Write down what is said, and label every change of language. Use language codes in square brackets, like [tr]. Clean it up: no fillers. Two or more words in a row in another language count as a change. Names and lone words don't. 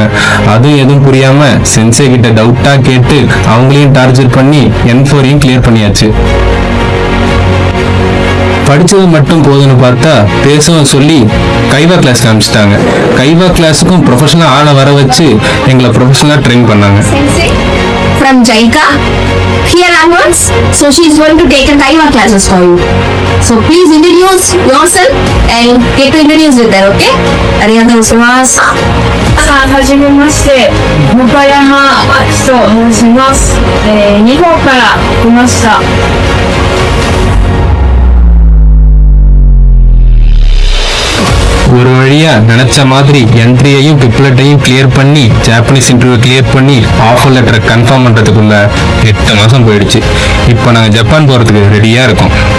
[ta] அதுவும் எதுவும் புரியாம சென்சே கிட்ட டவுட்டா கேட்டு அவங்களையும் டார்ச்சர் பண்ணி N4ஐயும் கிளியர் பண்ணியாச்சு. படிச்சது மட்டும் போதுன்னு பார்த்தா பேசவும் சொல்லி கைவா கிளாஸ் காமிச்சிட்டாங்க. கைவா கிளாஸுக்கும் ப்ரொஃபஷனல் ஆளை வர வச்சு எங்களை ப்ரொஃபஷனலாக ட்ரெயின் பண்ணாங்க. [en] From JICA, here onwards, so she is going to take a Kaiwa classes for you. So please introduce yourself and get to introduce with her, okay? [ja] ありがとうございます. はじめまして、岡山あきと申します。日本から来ました。 [ta] ஒரு வழியா நினைச்ச மாதிரி என்ட்ரியையும் பிப்லெட்டையும் கிளியர் பண்ணி [en] Japanese interview [ta] கிளியர் பண்ணி [en] offer letter [ta] கன்ஃபார்ம் பண்றதுக்குள்ள 8 மாசம் போயிடுச்சு. இப்போ நாங்கள் ஜப்பான் போறதுக்கு ரெடியா இருக்கோம்.